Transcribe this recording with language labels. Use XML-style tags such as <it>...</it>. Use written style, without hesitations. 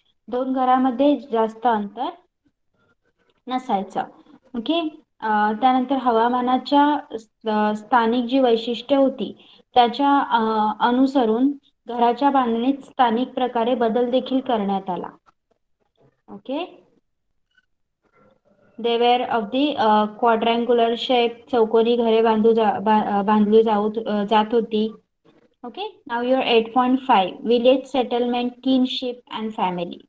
<mr>2 घरामध्ये जास्त अंतर नसायचं. ओके. त्यानंतर हवामानाच्या स्थानिक जी वैशिष्ट्ये होती त्याच्या अनुसरून घराच्या बांधणीत स्थानिक प्रकारे बदल देखील करण्यात आला.</mr> <en>Okay. They were of the quadrangular shape.</en> <mr>चौकोनी घरे बांधली जात होती.</mr> <en>Okay. Now your 8.5 village settlement, kinship and family.</en>